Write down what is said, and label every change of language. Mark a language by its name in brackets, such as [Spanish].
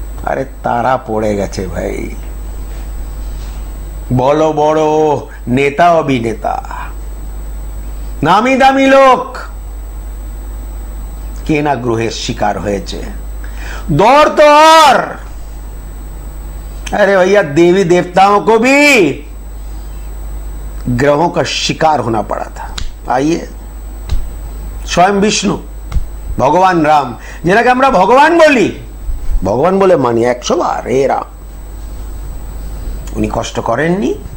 [Bangla] আরে তারা পড়ে গেছে ভাই, বড় বড় নেতা অভিনেতা, নামি দামি লোক কে না গ্রহের শিকার হয়েছে। [Hindi] दौर तो और, अरे भैया देवी देवताओं को भी ग्रहों का शिकार होना पड़ा था। आइए, स्वयं विष्णु, [Bangla] ভগবান রাম, যেটাকে আমরা ভগবান বলি, ভগবান বলে মানি 100 বার, এ রাম, উনি কষ্ট করেননি?